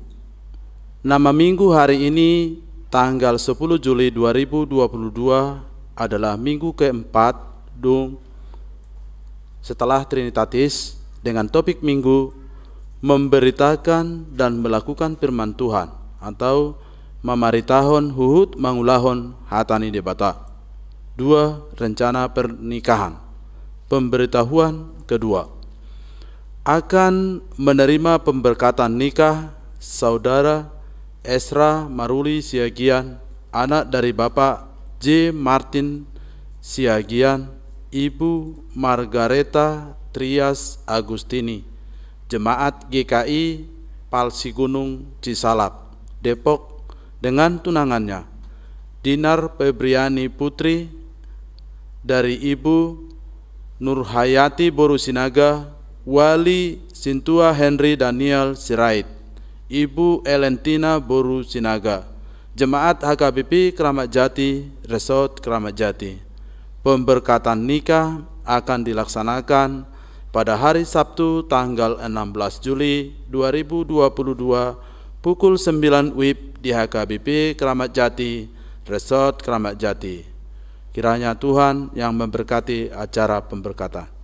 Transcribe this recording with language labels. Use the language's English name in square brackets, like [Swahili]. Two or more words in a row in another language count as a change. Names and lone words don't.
[Indonesian] Nama minggu hari ini tanggal 10 Juli 2022 adalah minggu keempat setelah Trinitatis, dengan topik minggu memberitakan dan melakukan firman Tuhan, atau [Batak Toba] mamaritahon huhut mangulahon hatani debata. [Indonesian] 2. Rencana pernikahan. Pemberitahuan kedua. Akan menerima pemberkatan nikah saudara Esra Maruli Siagian, anak dari Bapak J. Martin Siagian, Ibu Margareta Trias Agustini, Jemaat GKI Palsi Gunung Cisalak, Depok, dengan tunangannya Dinar Febriani Putri, dari Ibu Nurhayati Borusinaga, Wali Sintua Henry Daniel Sirait, Ibu Elentina Borusinaga, Jemaat HKBP Kramat Jati, Resort Kramat Jati. Pemberkatan nikah akan dilaksanakan pada hari Sabtu tanggal 16 Juli 2022 pukul 9 WIB di HKBP Kramat Jati, Resort Kramat Jati. Kiranya Tuhan yang memberkati acara pemberkatan.